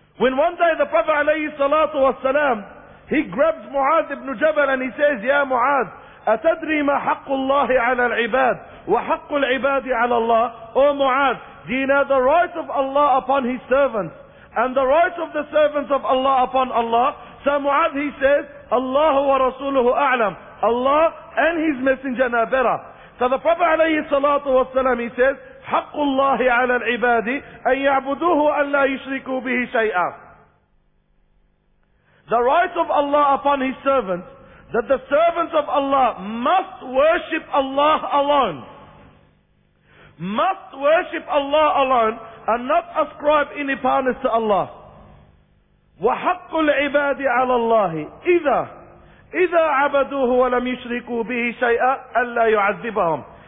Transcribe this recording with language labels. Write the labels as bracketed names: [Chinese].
[English] When one day the Prophet alayhi salatu wasalam, he grabs Mu'adh ibn Jabal and he says, Ya Mu'adh, [Arabic] أتدري ما حق الله على العباد وحق العباد على الله؟ [English] O Mu'adh, do you know the rights of Allah upon His servants and the rights of the servants of Allah upon Allah? So Mu'adh, he says, [Arabic] Allah wa Rasuluhu أعلم. [English] Allah and His Messenger know better. So the Prophet [Arabic] عليه الصلاة والسلام, [English] he says, [Arabic] حق الله على العباد أن يعبدوه أن لا يشركوا به شيئا. [English] The rights of Allah upon His servants, that the servants of Allah must worship Allah alone. Must worship Allah alone and not ascribe any partners to Allah. [Arabic] وَحَقُّ الْعِبَادِ عَلَى اللَّهِ إِذَا عَبَدُوهُ وَلَمْ يُشْرِكُوا بِهِ شَيْئًا أَلَّا يُعَذِّبَهُمْ.